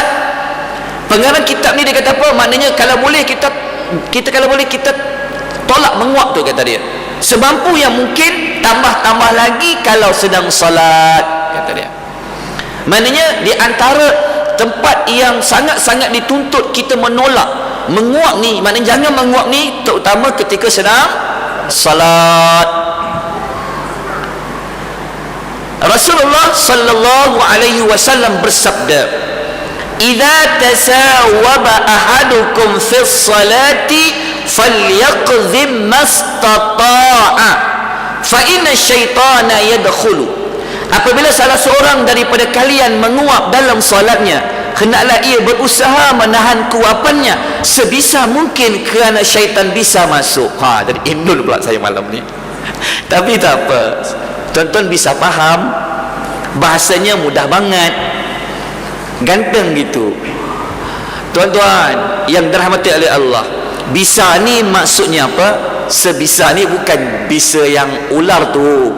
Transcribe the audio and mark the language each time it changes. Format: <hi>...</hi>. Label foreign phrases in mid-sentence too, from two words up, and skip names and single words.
<ms>Pengarang kitab ni dia kata apa? Maknanya kalau boleh kita tolak menguap tu, kata dia. Semampu yang mungkin, tambah lagi kalau sedang salat, kata dia. Maknanya di antara tempat yang sangat-sangat dituntut kita menolak menguap ni, maknanya jangan menguap ni, terutama ketika sedang salat. Rasulullah</ms> <ar>صلى الله عليه وسلم</ar> <ms>bersabda,</ms> <ar>"إذا تثاءب أحدكم في الصلاة فليكظم ما استطاع فإن الشيطان يدخل."</ar> <ms>Apabila salah seorang daripada kalian menguap dalam solatnya, hendaklah ia berusaha menahan kuapannya sebisa mungkin, kerana syaitan bisa masuk. Jadi imnul pula saya malam ni. Tapi tak apa, tuan-tuan bisa faham, bahasanya mudah</ms> <id>banget, ganteng gitu.</id> <ms>Tuan-tuan yang dirahmati oleh Allah, bisa ni maksudnya apa? Sebisa ni bukan bisa yang ular tu.</ms>